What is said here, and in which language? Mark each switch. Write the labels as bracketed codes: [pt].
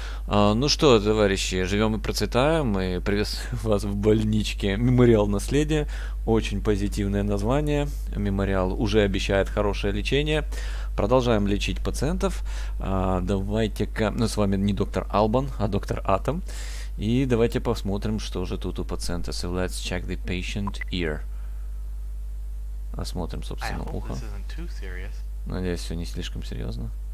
[ru] Ну что, товарищи, живем и процветаем. И приветствую вас в больничке Мемориал наследия. Очень позитивное название. Мемориал уже обещает хорошее лечение. Продолжаем лечить пациентов. Давайте-ка... Ну, с вами не доктор Албан, а доктор Атом. И давайте посмотрим, что же тут у пациента. [en] So let's check the patient ear. [ru] Осмотрим, собственно, ухо. Надеюсь, все не слишком серьезно.